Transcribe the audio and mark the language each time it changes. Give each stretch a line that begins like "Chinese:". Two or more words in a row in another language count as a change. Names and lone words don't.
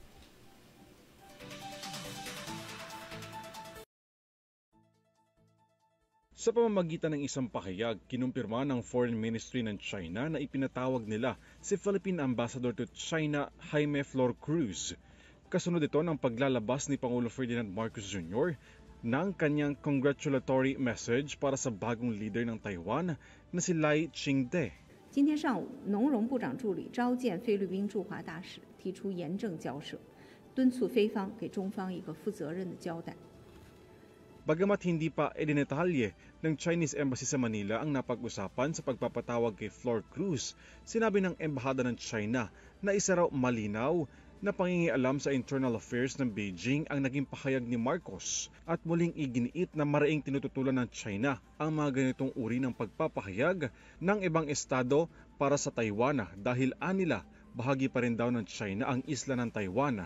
Filipino: Sa pamamagitan ng isang pahayag, kinumpirma ng
English: Foreign Ministry
Filipino: ng China na ipinatawag nila si
English: Philippine Ambassador to China,
Filipino: Jaime Flor Cruz. Kasunod ito ng paglalabas ni Pangulo Ferdinand Marcos Jr. ng kanyang
English: congratulatory message
Filipino: para sa bagong leader ng Taiwan na si Lai Ching-te.
Chinese: 今天上午，农容部长助理召见菲律宾驻华大使，提出严正交涉，敦促菲方给中方一个负责任的交代。
Filipino: Bagamat hindi pa idinetalye ng
English: Chinese Embassy
Filipino: sa Manila ang napag-usapan sa pagpapatawag kay Flor Cruz, sinabi ng Embahada ng China na isa raw malinaw na pangingialam sa
English: internal affairs
Filipino: ng Beijing ang naging pahayag ni Marcos at muling iginiit na maraing tinututulan ng China ang mga ganitong uri ng pagpapahayag ng ibang estado para sa Taiwan dahil anila bahagi pa rin daw ng China ang isla ng Taiwan.